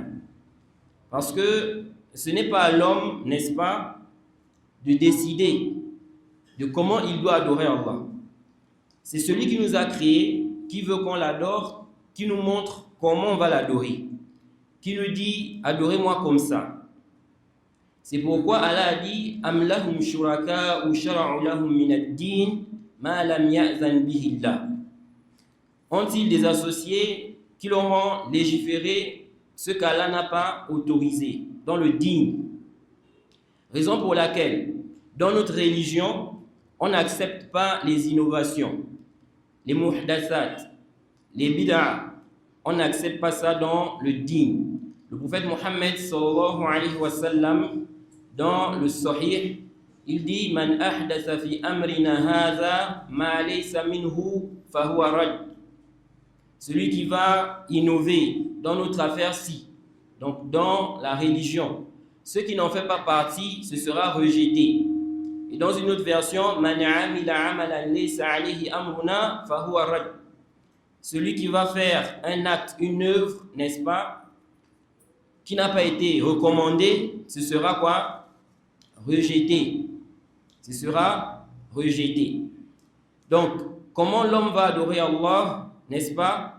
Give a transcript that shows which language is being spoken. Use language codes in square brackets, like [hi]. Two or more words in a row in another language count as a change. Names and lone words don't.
[fr] Parce que ce n'est pas à l'homme, n'est-ce pas, de décider de comment il doit adorer Allah. C'est celui qui nous a créés, qui veut qu'on l'adore, qui nous montre comment on va l'adorer, qui nous dit adorez-moi comme ça. C'est pourquoi Allah a dit [ar] أم لهم شركاء شرعوا لهم من الدين ما لم يأذن به الله. [fr] Ont-ils des associés qui leur ont légiféré ce qu'Allah n'a pas autorisé dans le din? Raison pour laquelle dans notre religion on n'accepte pas les innovations, les muhdathat, les bid'ah. On n'accepte pas ça dans le din. Le prophète Mohammed [ar] صلى الله عليه وسلم, [fr] dans le Sahih, il dit [ar] من أحدث في أمرنا هذا ما ليس منه فهو رد. [fr] Celui qui va innover dans notre affaire-ci, donc dans la religion, ce qui n'en fait pas partie, ce sera rejeté. Et dans une autre version, [ar] من عمل عملا ليس عليه أمرنا فهو رد. [fr] Celui qui va faire un acte, une œuvre, n'est-ce pas, qui n'a pas été recommandé, ce sera quoi? Rejeté. Ce sera rejeté. Donc, comment l'homme va adorer Allah, n'est-ce pas?